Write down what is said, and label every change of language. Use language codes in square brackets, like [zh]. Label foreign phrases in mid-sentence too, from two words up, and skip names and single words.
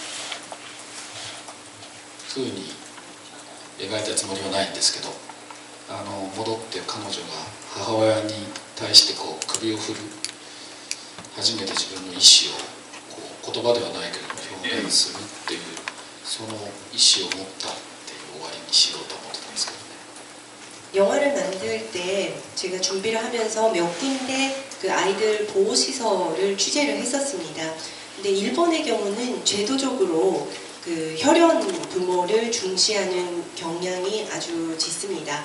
[ja] ふうに描いたつもりはないんですけど戻って彼女が母親に対して首を振る初めて自分の意思を言葉ではないけれども表現するっていうその意思を持ったっていう終わりにしようと思ってたんですけどね。 [ko] 영화를 만들 때 제가 준비를 하면서 몇 군데 그 아이들 보호시설을 취재를 했었습니다. 근데 일본의 경우는 제도적으로 그 혈연 부모를 중시하는 경향이 아주 짙습니다.